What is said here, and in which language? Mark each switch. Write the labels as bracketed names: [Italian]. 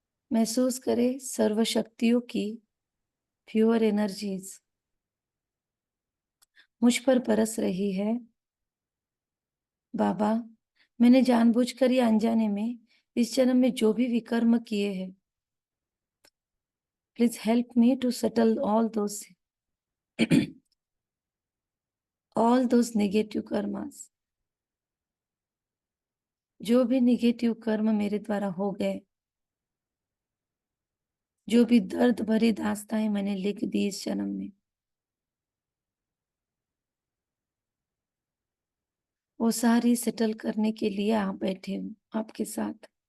[Hindi] महसूस करें सर्व शक्तियों की प्योर एनर्जीज मुझ पर बरस रही है। बाबा, मैंने जानबूझकर या अनजाने में इस जन्म में जो भी विकर्म किए हैं, [English] Please help me to settle all those all those negative karmas. [Hindi] जो भी नेगेटिव कर्म मेरे द्वारा हो गए, जो भी दर्द भरी दास्तानें मैंने लिख दी इस जन्म में, वो सारी सेटल करने के लिए आप बैठे हूँ आपके साथ।